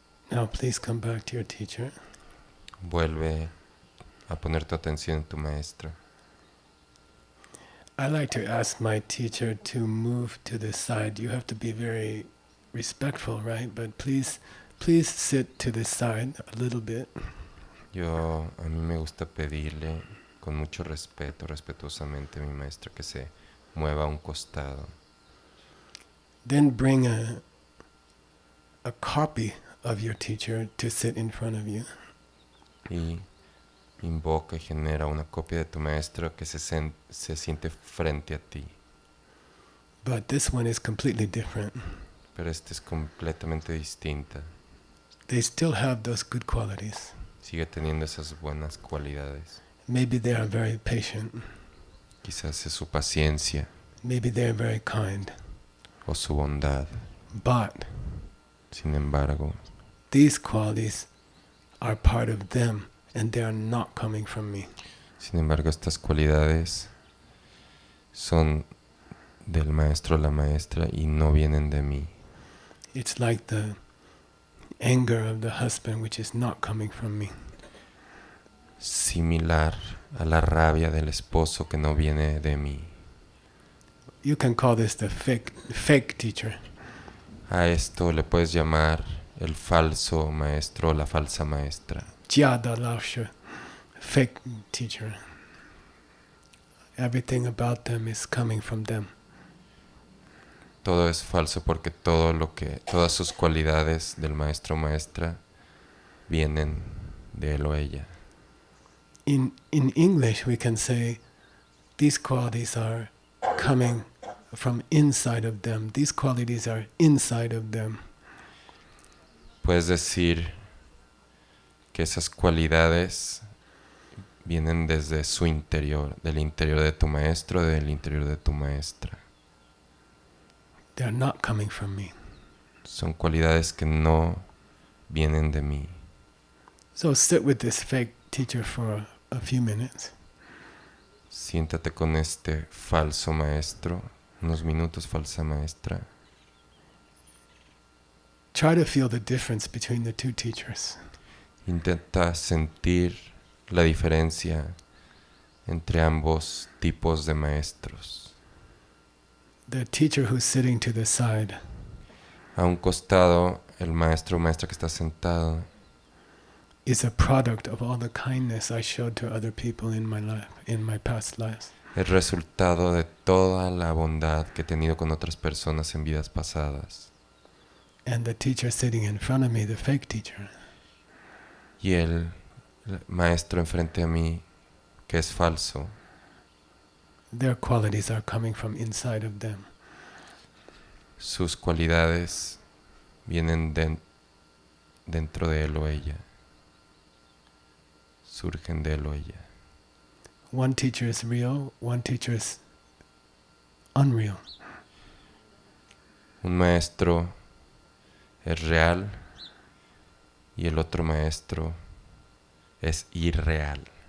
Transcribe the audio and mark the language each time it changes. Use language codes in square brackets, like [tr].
[en] Now please come back to your teacher. [es] Vuelve a poner tu atención en tu maestro. [en] I like to ask my teacher to move to the side. You have to be very respectful, right? But please sit to the side a little bit. [es] A mí me gusta pedirle con mucho respeto, respetuosamente a mi maestro que se mueva a un costado. [en] Then bring a copy of your teacher to sit in front of you. [es] Y invoca y genera una copia de tu maestro que se siente frente a ti. [en] But this one is completely different. [es] Pero esta es completamente distinta. [en] They still have those good qualities. [es] Sigue teniendo esas buenas cualidades. [en] Maybe they are very patient. [es] Quizás es su paciencia [en] Maybe they are very kind. [es] o su bondad. [en] But [es] Sin embargo, [en] these qualities are part of them and they are not coming from me. [es] estas cualidades son del maestro o la maestra y no vienen de mí. [en] It's like the anger of the husband which is not coming from me. [es] Similar a la rabia del esposo que no viene de mí. [en] You can call this the fake teacher. [es] A esto le puedes llamar el falso maestro o la falsa maestra. [zh] Jiada Laoshe, [en] fake teacher. Everything about them is coming from them. [es] Todo es falso porque todas sus cualidades del maestro o maestra vienen de él o ella. [en] In English we can say these qualities are coming from inside of them. These qualities are inside of them. [es] Puedes decir que esas cualidades vienen desde su interior, del interior de tu maestro, del interior de tu maestra. [en] They're not coming from me. [es] Son cualidades que no vienen de mí. [en] So sit with this fake teacher for a few minutes. [es] Siéntate con este falso maestro, unos minutos, falsa maestra. [en] Try to feel the difference between the two teachers. [es] Intenta sentir la diferencia entre ambos tipos de maestros. [en] The teacher who's sitting to the side [es] A un costado, el maestro o maestra que está sentado [en] is a product of all the kindness I showed to other people in my life, in my past lives. [es] es resultado de toda la bondad que he tenido con otras personas en vidas pasadas. [en] And the teacher sitting in front of me, the fake teacher, [es] Y el maestro enfrente a mí, que es falso, [en] their qualities are coming from inside of them. [es] sus cualidades vienen dentro de él o ella, surgen de él o ella. [en] One teacher is real, one teacher is unreal. [es] Un maestro es real y el otro maestro es irreal.